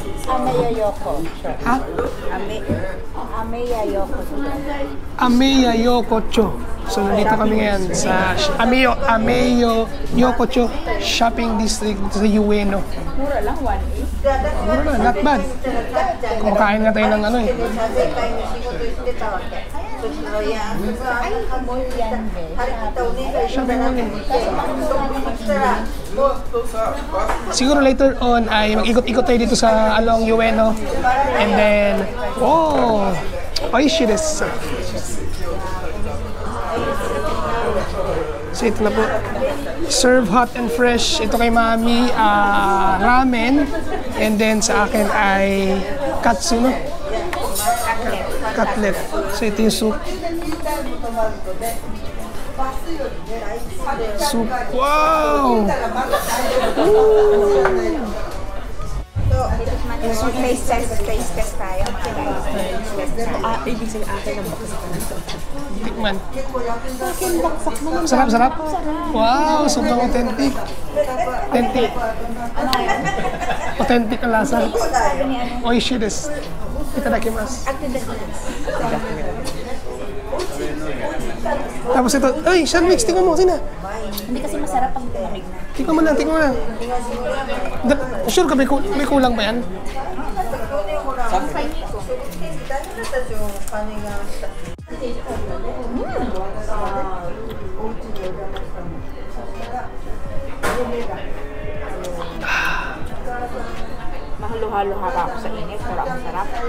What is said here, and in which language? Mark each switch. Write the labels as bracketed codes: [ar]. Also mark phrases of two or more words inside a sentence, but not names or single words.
[tl] Ameya Yoko. Ha? Ameya Yoko. Ameya Yokocho. So nandito kami ngayon sa Ameyo Yokocho Shopping District sa Ueno. Mura lang, 1.8. Mura na, [en] not bad. [tl] Kumakain nga tayo ng ano eh. Ay, mall yan, be. Shopping mall eh. Siguro [en] later on [tl] ay mag-ikot-ikot tayo dito sa along Ueno. [en] And then, [ja] oh, oishi desu. [tl] So ito na po. [en] Serve hot and fresh. [tl] Ito kay Mami, ramen. [en] And then [tl] sa akin ay katsu, no? Cutlet. So ito yung soup. Soup. Wow! [en] Face test [tl] tayo, mga guys. Ibig sabihin akin ang box. Tikman. Sarap, sarap. Wow, sobrang authentic. Authentic. Authentic ang lasa. [ja] Oishi desu. Itadakimasu. [tl] Tapos ito, ay, sandwich, tingnan mo, sina. Hindi kasi masarap pag tumahig na. Tingnan mo lang, tingnan mo lang. Sure ka, may kulang ba yan? Mahalo-halo pa ako sa init, pero ang sarap.